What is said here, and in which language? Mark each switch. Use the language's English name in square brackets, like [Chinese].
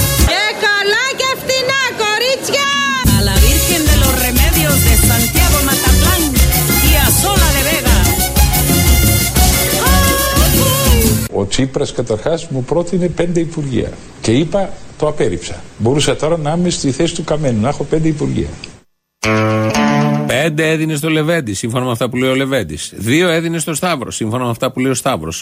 [Greek] Και καλά και φτηνά, κορίτσια! [Spanish] A la Virgen de los Remedios de Santiago Mataplán y a Sola de Vega. [Greek] Ο Τσίπρας καταρχάς μου πρότεινε πέντε υπουργεία και είπα, το απέρριψα. Μπορούσα τώρα να είμαι στη θέση του Καμένου, να έχω πέντε υπουργεία. Πέντε έδινε στο Λεβέντη, σύμφωνα με αυτά που λέει ο Λεβέντης. Δύο έδινε στο Σταύρο, σύμφωνα με αυτά που λέει ο Σταύρος.